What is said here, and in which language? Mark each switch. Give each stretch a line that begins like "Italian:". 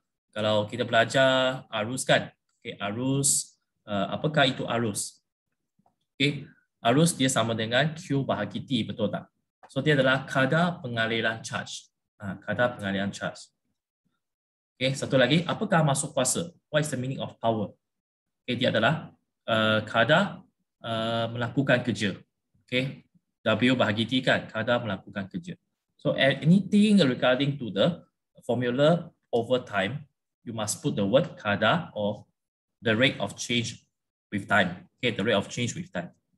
Malay: Kalau kita belajar arus kan, okay, arus, apakah itu arus? Okay, arus dia sama dengan Q bahagi T, betul tak? So dia adalah kadar pengaliran charge. Kadar pengaliran charge. Okay, satu lagi, apakah masuk kuasa?
English: What is the meaning of power?
Malay: Okay, dia adalah kadar melakukan kerja. Okay, W bahagi T kan, kadar melakukan kerja.
English: So anything regarding to the formula over time, you must put the word kadar or the rate of change with time. Okay, the rate of change with time.